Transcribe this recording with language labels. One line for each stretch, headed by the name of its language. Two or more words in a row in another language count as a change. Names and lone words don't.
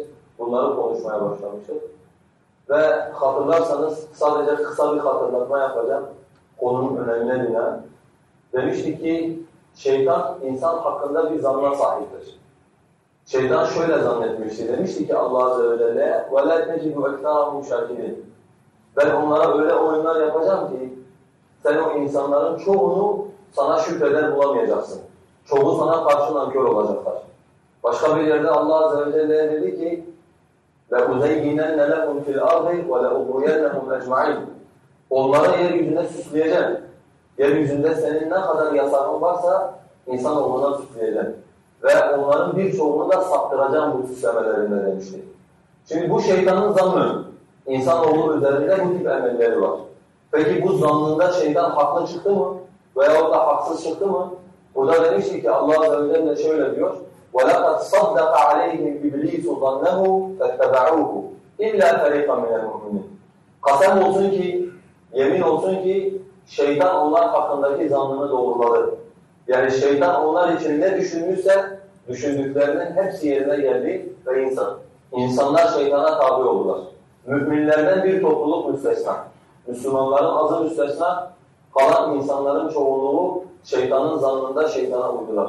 Turkish: Bunları konuşmaya başlamıştık. Ve hatırlarsanız sadece kısa bir hatırlatma yapacağım konunun önemine binaen. Demiştik ki şeytan insan hakkında bir zanna sahiptir. Şeytan şöyle zannetmişti. Demişti ki Allah
Arabic: عز وجل وَلَا تَجِدُ اَكْتَارَهُمْ شَاكِرِينَ
Turkish: Ben onlara öyle oyunlar yapacağım ki sen o insanların çoğunu sana şükreder bulamayacaksın. Çoğu sana karşı nankör olacaklar. Başka bir yerde Allah
Arabic: عز وجل
Turkish: dedi ki
Arabic: لَاُزَيِّنَنَّ لَهُمْ فِي الْأَرْضِ وَلَاُبْرُيَنَّهُمْ اَجْمَعِينَ
Turkish: Onları yeryüzüne süsleyeceğim. Yeryüzünde senin ne kadar yasağın varsa insanoğluna süsleyeceğim. Ve onların birçoğunu da saptıracağım bu süslemelerinde demişti. Şimdi bu şeytanın zannı, insanoğlu üzerinde bu tip emelleri var. Peki bu zannında şeytan haklı çıktı mı? Veyahut da haksız çıktı mı? Burada demişti ki Allah
Arabic: عز وجل
Turkish: şöyle diyor.
Arabic: وَلَقَدْ صَدَّقَ عَلَيْهِمْ إِبْلِيسُ ظَنَّهُ فَاتَّبَعُوهُ إِلَّا فَرِيقًا مِنَ الْمُؤْمِنِينَ
Turkish: Kasem olsun ki, yemin olsun ki şeytan onlar hakkındaki zannını doğruladı. Yani şeytan onlar için ne düşünmüşse düşündüklerinin hepsi yerine geldi ve İnsanlar şeytana tabi oldular. Müminlerden bir topluluk müstesna. Müslümanların azı müstesna, kalan insanların çoğunluğu şeytanın zannında şeytana uydular.